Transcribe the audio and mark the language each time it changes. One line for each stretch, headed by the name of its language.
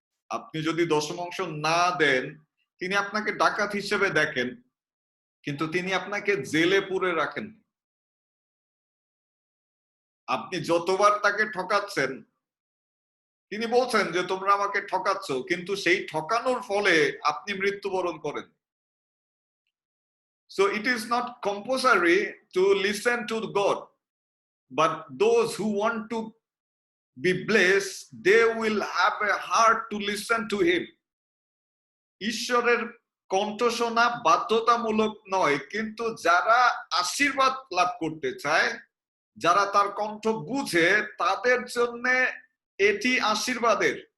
Bangla: আপনি যদি দশমাংশ না দেন, তিনি আপনাকে ডাকাত হিসেবে দেখেন, কিন্তু তিনি আপনাকে জেলে পুরে রাখেন। আপনি যতবার তাকে ঠকাচ্ছেন, তিনি বলছেন যে তোমরা আমাকে ঠকাচ্ছ, কিন্তু সেই ঠকানোর ফলে আপনি মৃত্যুবরণ করেন।
English: So it is not compulsory to listen to God, but those who want to be blessed, they will have a heart to listen to him.
Bangla: ঈশ্বরের কণ্ঠ শোনা বাধ্যতামূলক নয়, কিন্তু যারা আশীর্বাদ লাভ করতে চায়, যারা তার কণ্ঠ বুঝে, তাদের জন্য এটি আশীর্বাদের।